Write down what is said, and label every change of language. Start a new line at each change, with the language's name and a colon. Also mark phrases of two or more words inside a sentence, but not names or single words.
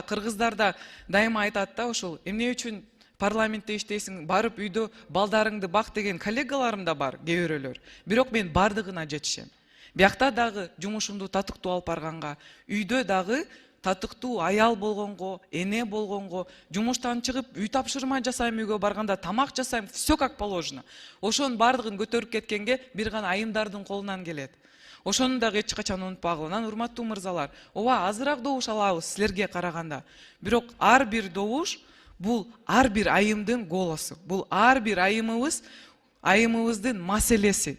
Kyrgyz: Кыргыздарда дайыма айтат да ушул. Эмне үчүн парламентте иштейсиң, барып үйдө балдарыңды бак деген коллегаларым да бар, кээ бирөөлөр. Бирок мен бардыгына жетишем. Биякта дагы жумушумду татыктуу алып барганга, үйдө дагы татыктуу аял болгонго, эне болгонго, жумуштан чыгып үй тапшырма жасайм, үйгө барганда тамак жасайм,
Russian: все как положено.
Kyrgyz: Ошонун бардыгын көтөрүп кеткенге бир гана айымдардын колунан келет. Ошону дагы эч качан унутпагыла. Анан урматтуу мырзалар, ооба азыраак добуш алабыз силерге караганда. Бирок ар бир добуш бул ар бир айымдын голосу. Бул ар бир айымыбыздын маселеси.